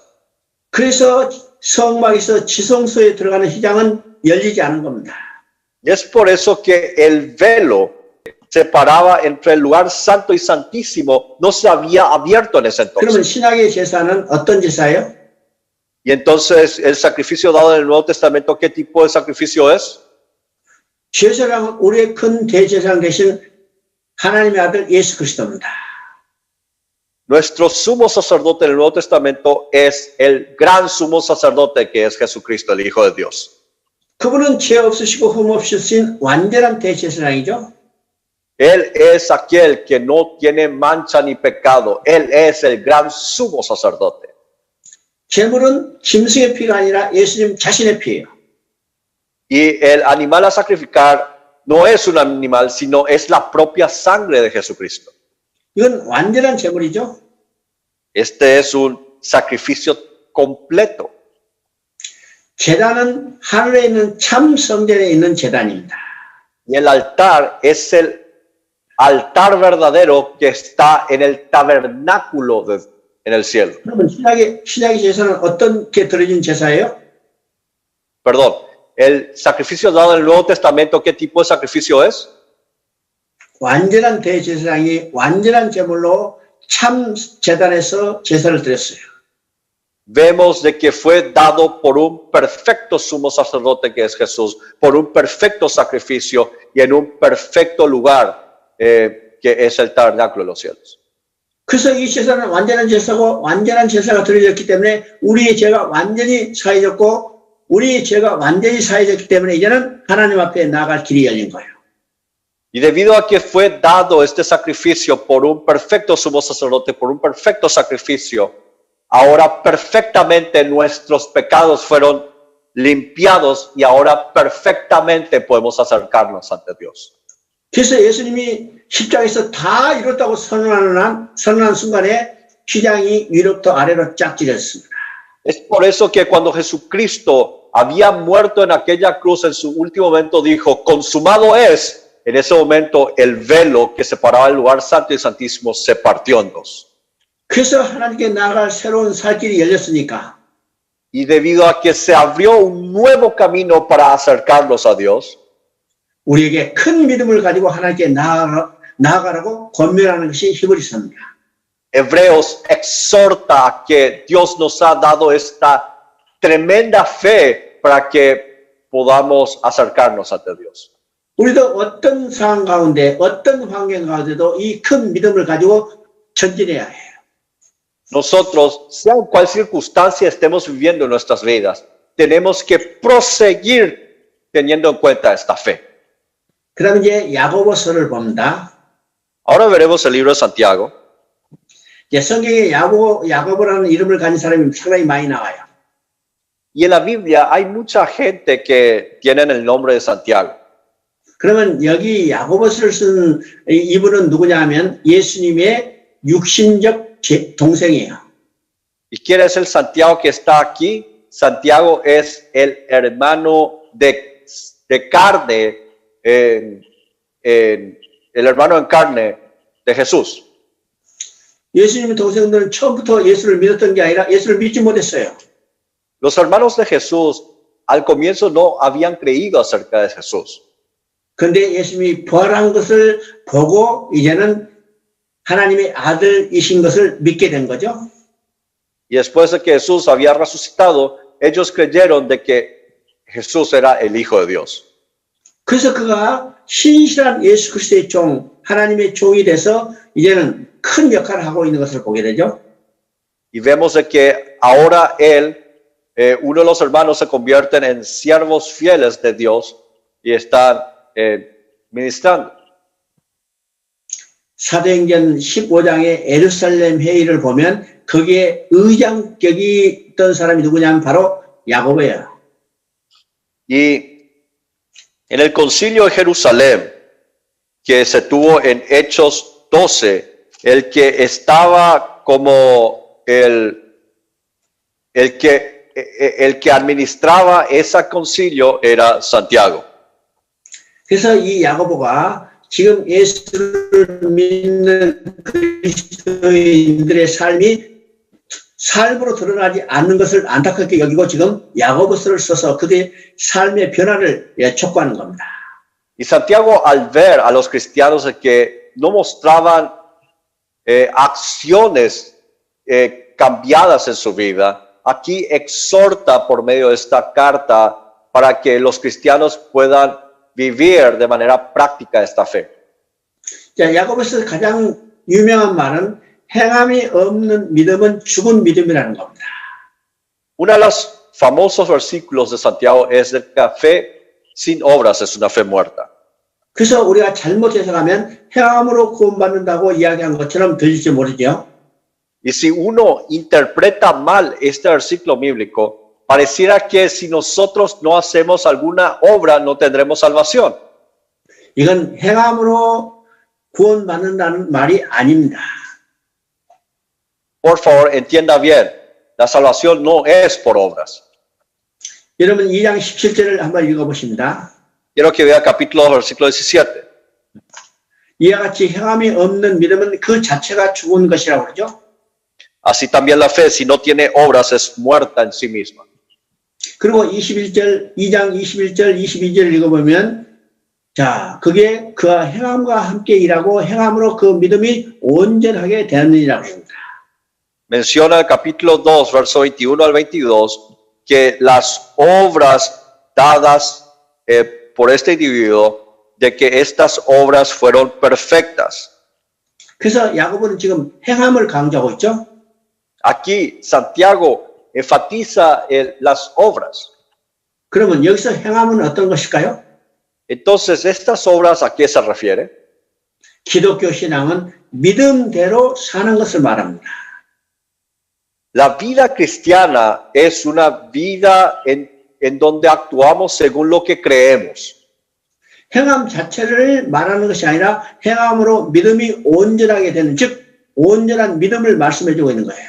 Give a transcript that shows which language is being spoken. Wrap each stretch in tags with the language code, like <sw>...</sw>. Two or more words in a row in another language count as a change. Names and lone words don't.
<ko>그래서 성막에서 지성소에 들어가는 휘장은 열리지 않은 겁니다.</ko> <es>Y es por eso que el velo separaba entre el lugar santo y santísimo no se había abierto en ese</es> <ko>그러면</ko> <es>entonces.</es> <ko>신약의 제사는 어떤 제사예요?</ko> <es>Y entonces el sacrificio dado en el Nuevo Testamento, ¿qué tipo de sacrificio es?</es> <ko>제사장은 우리의 큰 대제사장 되신 하나님의 아들 예수 그리스도입니다.</ko> <es>Nuestro sumo sacerdote en el Nuevo Testamento es el gran sumo sacerdote que es Jesucristo, el Hijo de Dios.</es> <ko>그분은 죄 없으시고 흠 없으신 완전한 대제사장이죠.</ko> <es>Él es aquel que no tiene mancha ni pecado. Él es el gran sumo sacerdote.</es> <ko>제물은 짐승의 피가 아니라 예수님 자신의 피예요.</ko> <es>Y el animal a sacrificar no es un animal, sino es la propia sangre de Jesucristo.</es> <ko>이건 완전한 제물이죠.</ko> <es>Este es un sacrificio completo.</es> <ko>제단은 하늘에 있는 참 성전에 있는 제단입니다.</ko> <es>Y el altar es el altar verdadero que está en el tabernáculo en el cielo.</es> <ko>그러면 신약의 제사는 어떤 게 들어진 제사예요?</ko> <es>Perdón, el sacrificio dado en el Nuevo Testamento, ¿qué tipo de sacrificio es?</es> <ko>완전한 대제사장이 완전한 제물로 참 제단에서 제사를 드렸어요.</ko> <es>Vemos de que fue dado por un perfecto sumo sacerdote que es Jesús, por un perfecto sacrificio y en un perfecto lugar que es el tabernáculo de los cielos.</es> <ko>그래서 이 제사는 완전한 제사고 완전한 제사가 드려졌기 때문에 우리의 죄가 완전히 사해졌고 우리의 죄가 완전히 사해졌기 때문에 이제는 하나님 앞에 나아갈 길이 열린 거예요.</ko> <es>Y debido a que fue dado este sacrificio por un perfecto sumo sacerdote, por un perfecto sacrificio, ahora perfectamente nuestros pecados fueron limpiados y ahora perfectamente podemos acercarnos ante Dios.</es> <ko>그래서 예수님이 십자가에서 다 이뤘다고 선언한 순간에 휘장이 위로부터 아래로 쫙 찢어졌습니다.</ko> <es>Es por eso que cuando Jesucristo había muerto en aquella cruz, en su último momento dijo, consumado es. En ese momento el velo que separaba el lugar santo y santísimo se partió en dos.</es> <ko>그래서 하나님께 나아갈 새로운 살 길이 열렸으니까</ko> <es>Y debido a que se abrió un nuevo camino para acercarnos a Dios,</es> <ko>우리에게 큰 믿음을 가지고 하나님께 나아가라고 권면하는 것이 히브리서입니다.</ko> <es>Hebreos exhorta a que Dios nos ha dado esta tremenda fe para que podamos acercarnos ante Dios.</es> <ko>우리도 어떤 상황 가운데 어떤 환경 가운데도 이 큰 믿음을 가지고 전진해야 해요.</ko> <es>Nosotros, sea en cual circunstancia estemos viviendo en nuestras vidas, tenemos que proseguir teniendo en cuenta esta fe.</es> <ko>그다음 이제 야고보서를 봅니다.</ko> <es>Ahora veremos el libro de Santiago.</es> <ko>이제 성경에 야고보라는 이름을 가진 사람이 상당히 많이 나와요.</ko> <es>Y en la Biblia hay mucha gente que tienen el nombre de Santiago.</es> <ko>그러면 여기 야고보서를 쓴 이분은 누구냐 하면 예수님의 육신적 동생이에요.</ko> <es>¿Y quién es el Santiago que está aquí? Santiago es el hermano de carne, el hermano en carne de Jesús.</es> <ko>예수님의 동생들은 처음부터 예수를 믿었던 게 아니라 예수를 믿지 못했어요.</ko> <es>Los hermanos de Jesús al comienzo no habían creído acerca de Jesús.</es> <ko>그런데 예수님이 부활한 것을 보고 이제는 하나님의 아들이신 것을 믿게 된 거죠.</ko> <es>Y después de que Jesús había resucitado, ellos creyeron de que Jesús era el Hijo de Dios.</es> <ko>그래서 그가 신실한 예수 그리스도의 종, 하나님의 종이 돼서 이제는 큰 역할을 하고 있는 것을 보게 되죠.</ko> <es>Y vemos de que ahora él, uno de los hermanos, se convierten en siervos fieles de Dios y están ministrando.</es> <ko>사도행전 15장의 예루살렘 회의를 보면 거기에 의장격이 있던 사람이 누구냐면 바로 야고보예요.</ko> <es>Y en el concilio de Jerusalén, que se tuvo en Hechos 12, el que estaba como el que administraba ese concilio era Santiago.</es> <ko>그래서 이 야고보가 지금 예수를 믿는 그리스도인들의 삶으로 드러나지 않는 것을 안타깝게 여기고 지금 야고보서를 써서 그들의 삶의 변화를 촉구하는 겁니다.</ko> <es>Y Santiago, al ver a los cristianos que no mostraban acciones cambiadas en su vida, aquí exhorta por medio de esta carta para que los cristianos puedan vivir de manera práctica esta fe.</es> <ko>자, 야고보서 가장 유명한 말은 행함이 없는 믿음은 죽은 믿음이라는 겁니다.</ko> <es>Uno de los famosos versículos de Santiago es de que la fe sin obras es una fe muerta.</es> <ko>그래서 우리가 잘못 해석하면 행함으로 구원받는다고 이야기한 것처럼 들릴지 모르죠.</ko> <es>Y si uno interpreta mal este versículo bíblico, pareciera que si nosotros no hacemos alguna obra no tendremos salvación.</es> <ko>이건 행함으로 구원받는다는 말이 아닙니다.</ko> <es>Por favor, entienda bien, la salvación no es por obras.</es> <ko>여러분 2장 17절을 한번 읽어보십니다.</ko> <es>Quiero que vea capítulo 2, versículo 17.</es> <ko>이와 같이 행함이 없는 믿음은 그 자체가 죽은 것이라고 그러죠.</ko> <es>Así también la fe, si no tiene obras, es muerta en sí misma.</es> <ko>그리고 2장 21절, 22절 읽어보면 자, 그게 그와 행함과 함께 일하고 행함으로 그 믿음이 온전하게 되느니라고 합니다.</ko> <es>Menciona el capítulo 2, verso 21 al 22, que las obras dadas por este individuo, de que estas obras fueron perfectas.</es> <ko>그래서 야고보는 지금 행함을 강조하고 있죠.</ko> <es>Aquí Santiago enfatiza las obras.</es> <ko>그러면 여기서 행함은 어떤 것일까요?</ko> <es>Entonces, ¿estas obras a qué se refiere?</es> <ko>기독교 신앙은 믿음대로 사는 것을 말합니다.</ko> <es>La vida cristiana es una vida en donde actuamos según lo que creemos.</es> <ko>행함 자체를 말하는 것이 아니라 행함으로 믿음이 온전하게 되는, 즉 온전한 믿음을 말씀해 주고 있는 거예요.</ko>